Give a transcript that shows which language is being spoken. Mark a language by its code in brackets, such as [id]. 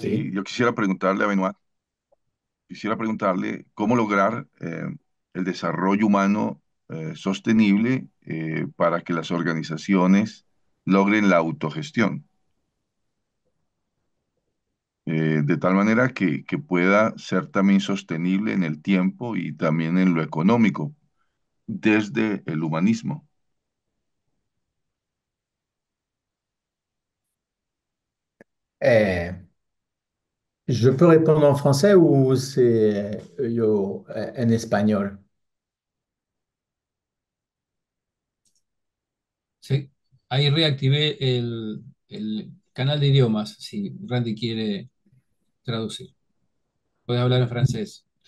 [es] Sí, yo quisiera preguntarle a Benoit, quisiera preguntarle cómo lograr el desarrollo humano sostenible para que las organizaciones logren la autogestión, de tal manera que pueda ser también sostenible en el tiempo y también en lo económico, desde el humanismo. [fr] Eh, je peux répondre en français ou c'est en espagnol? [es] Sí. Ahí reactivé el canal de idiomas, si Randy quiere traducir. Puedes hablar en francés.